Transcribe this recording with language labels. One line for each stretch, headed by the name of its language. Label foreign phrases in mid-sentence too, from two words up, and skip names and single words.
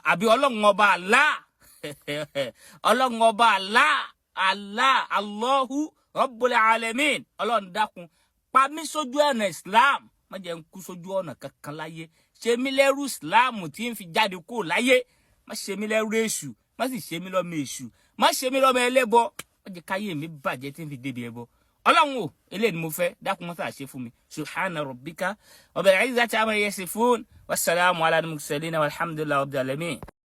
Yoruba: àbí Ọlọ́run ọba Allah Ọlọ́run ọba Allah
Arabic: الله رب العالمين
Yoruba: Ọlọ́run dákun pa mí sójú ọ̀nà Islam má jẹ́ n kú sójú ọ̀nà kankan láyé ṣe mí lẹ́rú Islam tí ń fi jáde kó láyé má ṣe mí lẹ́rú èṣù má sì ṣe mí lọ́mọ èṣù má ṣe mí lọ́mọ ẹlẹ́bọ má jẹ́ káyé mi bàjẹ́ tí ń fi débi ẹbọ Ọlọ́run o eléyìí ni mo fẹ́ dákun mọ́ sáà ṣe fún mi
Arabic: سبحان ربك رب العزة عما يصفون والسلام على المرسلين والحمد لله رب العالمين.